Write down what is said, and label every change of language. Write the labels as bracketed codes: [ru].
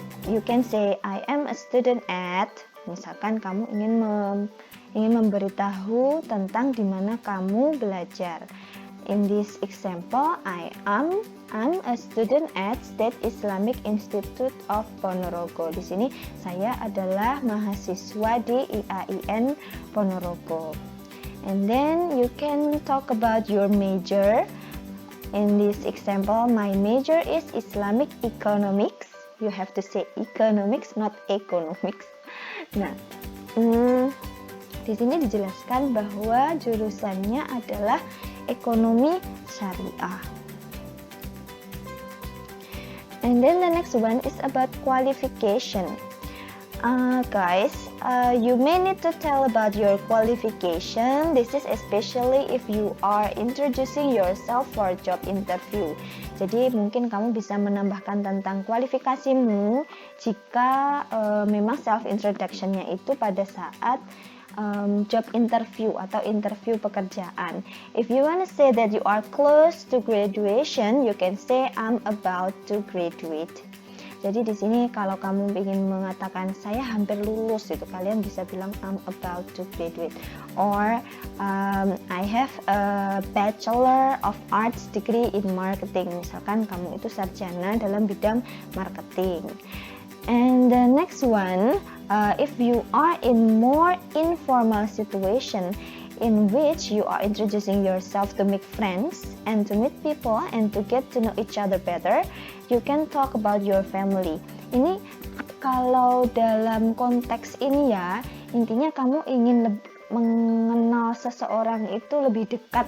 [en] You can say I am a student at, [id] misalkan kamu ingin memberitahu tentang di mana kamu belajar. [en] In this example, I'm a student at State Islamic Institute of Ponorogo. [id] Di sini saya adalah mahasiswa di IAIN Ponorogo. [en] And then you can talk about your major. In this example, my major is Islamic Economics. You have to say economics, not economics. [id] Nah, di sini dijelaskan bahwa jurusannya adalah ekonomi syariah. [en] And then the next one is about qualification. Guys, you may need to tell about your qualification. This is especially if you are introducing yourself for job interview. [id] Jadi mungkin kamu bisa menambahkan tentang kualifikasimu jika memang self introduction-nya itu pada saat job interview atau interview pekerjaan. [en] If you want to say that you are close to graduation, you can say I'm about to graduate. [id] Jadi di sini kalau kamu ingin mengatakan saya hampir lulus itu, kalian bisa bilang [en] I'm about to graduate. Or I have a Bachelor of Arts degree in marketing. [id] Misalkan kamu itu sarjana dalam bidang marketing. [en] And the next one, if you are in more informal situation in which you are introducing yourself to make friends and to meet people and to get to know each other better, you can talk about your family. [id] Ini kalau dalam konteks ini ya, intinya kamu ingin mengenal seseorang itu lebih dekat.